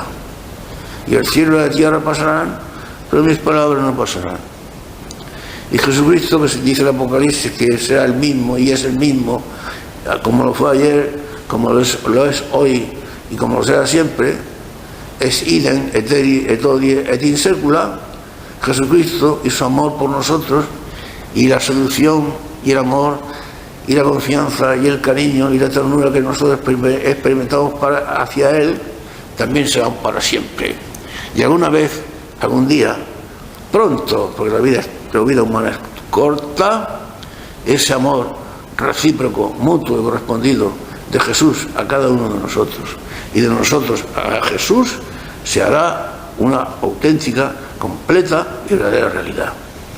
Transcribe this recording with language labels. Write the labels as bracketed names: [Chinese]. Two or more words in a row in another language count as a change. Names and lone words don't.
[Spanish] Y el cielo y la tierra pasarán, pero mis palabras no pasarán. Y Jesucristo, que dice el Apocalipsis que será el mismo y es el mismo, como lo fue ayer, como lo es hoy y como lo será siempre, es [Latin] idem, eteri, et hodie, et in secula. [Spanish] Jesucristo y su amor por nosotros, y la seducción y el amor y la confianza y el cariño y la ternura que nosotros experimentamos hacia Él, también serán para siempre. Y alguna vez, algún día, pronto, porque la vida humana es corta, ese amor recíproco, mutuo y correspondido de Jesús a cada uno de nosotros y de nosotros a Jesús se hará una auténtica, completa y verdadera realidad.